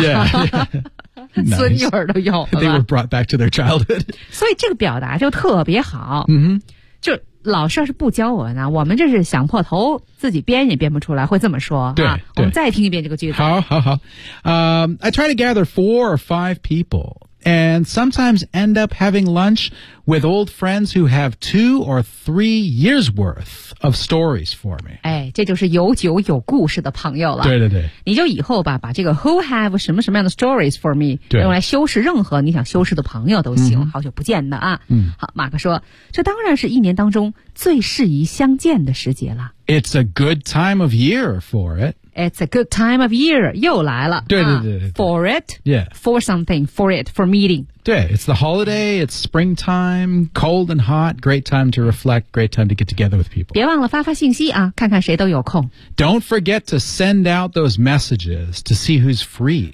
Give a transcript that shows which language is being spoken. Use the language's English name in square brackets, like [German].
[English] Yeah, yeah. [Chinese] 孙女儿都有了吧。 [English] They were brought back to their childhood. [Chinese] 所以这个表达就特别好。嗯、mm-hmm. 就老师要是不教我呢，我们这是想破头自己编也编不出来会这么说。对、啊。我们再听一遍这个句子。 [English] 好好好。I try to gather 4 or 5 people. And sometimes end up having lunch with old friends who have 2 or 3 years worth of stories for me. [Chinese] 哎，这就是有酒有故事的朋友了。对对对。你就以后吧，把这个 [English] who have [Chinese] 什么什么样的 [English] stories for me [Chinese] 用来修饰任何你想修饰的朋友都行、嗯、好久不见的啊。嗯。好，马克说，这当然是一年当中最适宜相见的时节了。 [English] It's a good time of year for it. It's a good time of year. [Chinese] 又来了。对对 对, 对、 [English] 啊。For it. Yeah. For something. For it. For meeting. 对 It's the holiday. It's springtime. Cold and hot. Great time to reflect. Great time to get together with people. [Chinese] 别忘了发发信息啊看看谁都有空。 [English] Don't forget to send out those messages to see who's free.